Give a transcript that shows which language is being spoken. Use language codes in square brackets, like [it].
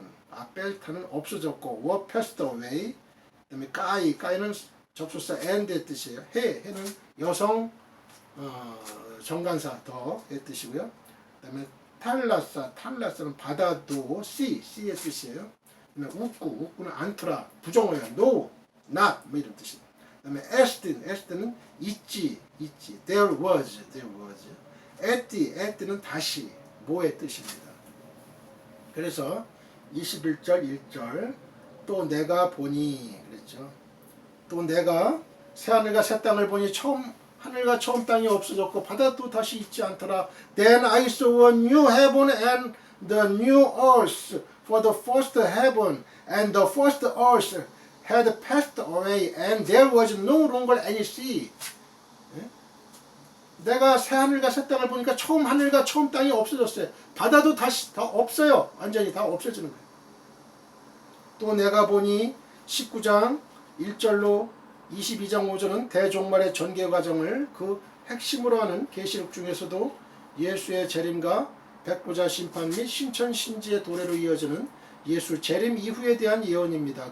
[ko] 아펠탄은 없어졌고, [en] were passed away. [ko] 그 다음에 까이는 접속사 and의 뜻이에요. 해는 여성, 정관사 더의 뜻이고요. 그 다음에 탈라스는 바다도 C의 뜻이에요. 그 다음에 우꾸는 안트라, 부정어예요. [en] No, not, [ko] 뭐 이런 뜻이에요. 그 다음에 에스틴은 있지. [en] There was. [ko] 에띠는 다시, 뭐의 뜻입니다. 그래서 21절 1절 또 내가 보니 그랬죠. 또 내가 새하늘과 새 땅을 보니 하늘과 처음 땅이 없어졌고 바다도 다시 있지 않더라. [en] Then I saw a new heaven and the new earth, for the first heaven and the first earth had passed away and there was no longer any sea. [ko] 내가 새 하늘과 새 땅을 보니까 처음 하늘과 처음 땅이 없어졌어요. 바다도 다시 다 없어요. 완전히 다 없어지는 거예요. 또 내가 보니 19장 1절로 22장 5절은 대종말의 전개 과정을 그 핵심으로 하는 계시록 중에서도 예수의 재림과 백보자 심판 및 신천신지의 도래로 이어지는 예수 재림 이후에 대한 예언입니다.